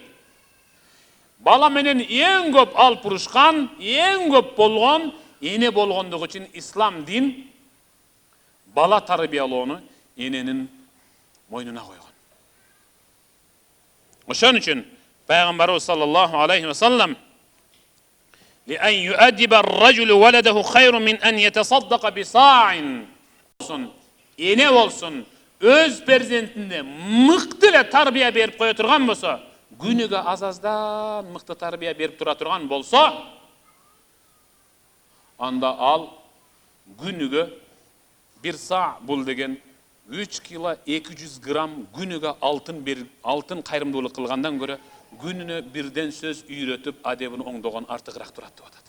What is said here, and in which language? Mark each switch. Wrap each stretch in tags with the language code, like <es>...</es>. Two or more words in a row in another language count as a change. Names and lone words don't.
<ky>Бала менен эң көп алып урушкан, эң көп болгон эне болгондугу үчүн ислам дин бала тарбиялоону эненин мойнуна койгон.</ky> <ar>Ошон үчүн Пайгамбарыбыз صلى الله عليه وسلم: لأن يؤدب الرجل ولده خير من أن يتصدق بصاع."</ar> <ky>Эне болсун, өз перзентине мыкты эле тарбия берип кое турган болсо, күнүгө азаздан мыкты тарбия берип тура турган болсо, анда ал күнүгө 1 са бул деген 3 кило 200 грамм күнүгө алтын кайрымдуулук кылгандан көрө күнүнө бирден сөз үйрөтүп адебин оңдогон артыгыраак турат деп атат.</ky>